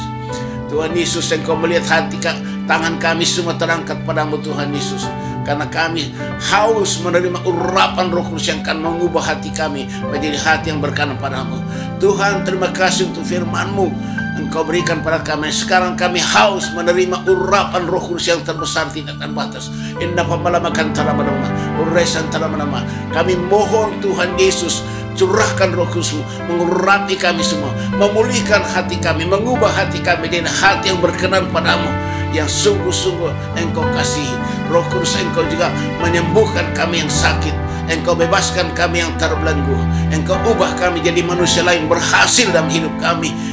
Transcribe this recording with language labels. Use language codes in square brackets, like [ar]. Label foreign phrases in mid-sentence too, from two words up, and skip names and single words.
[id] Tuhan Yesus, Engkau melihat hati tangan kami semua terangkat padamu Tuhan Yesus, karena kami haus menerima urapan Roh Kudus yang akan mengubah hati kami menjadi hati yang berkenan padamu. Tuhan, terima kasih untuk firman-Mu Engkau berikan pada kami. Sekarang kami haus menerima urapan Roh Kudus yang terbesar, tidak terbatas. Inna pamalamakan talamanama, uresan talamanama. Kami mohon Tuhan Yesus, curahkan Roh Kudus-Mu, mengurapi kami semua, memulihkan hati kami, mengubah hati kami dengan hati yang berkenan padamu, yang sungguh-sungguh Engkau kasihi. Roh Kudus, Engkau juga menyembuhkan kami yang sakit. Engkau bebaskan kami yang terbelenggu. Engkau ubah kami jadi manusia lain, berhasil dalam hidup kami.